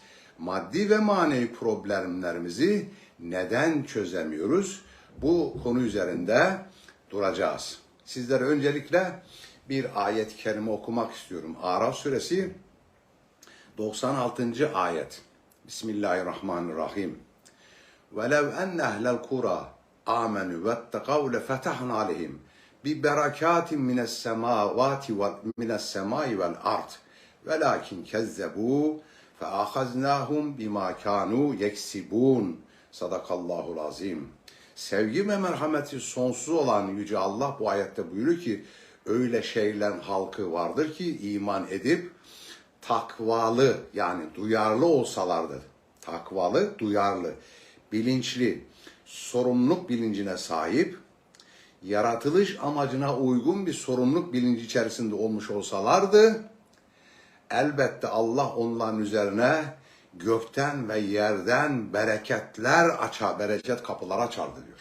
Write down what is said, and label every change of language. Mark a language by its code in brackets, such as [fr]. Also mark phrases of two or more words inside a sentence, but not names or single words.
[tr] Maddi ve manevi problemlerimizi neden çözemiyoruz? Bu konu üzerinde duracağız. Sizlere öncelikle bir ayet-i kerime okumak istiyorum. Araf suresi 96. ayet. [ar] Bismillahirrahmanirrahim. وَلَوْ أَنَّ أَهْلَ الْقُرَى آمَنُوا وَاتَّقَوْا لَفَتَحْنَا عَلَيْهِمْ بِبَرَكَاتٍ مِنَ السَّمَاءِ وَالْأَرْضِ وَلَكِنْ كَذَّبُوا فَأَخَذْنَاهُمْ بِمَا كَانُوا يَكْسِبُونَ. صدق الله العظيم. [tr] Sevgi ve merhameti sonsuz olan Yüce Allah bu ayette buyuruyor ki öyle şeylerin halkı vardır ki iman edip takvalı, yani duyarlı olsalardı. Takvalı, duyarlı, bilinçli, sorumluluk bilincine sahip, yaratılış amacına uygun bir sorumluluk bilinci içerisinde olmuş olsalardı, elbette Allah onların üzerine gökten ve yerden bereketler açar, bereket kapıları açardı diyor.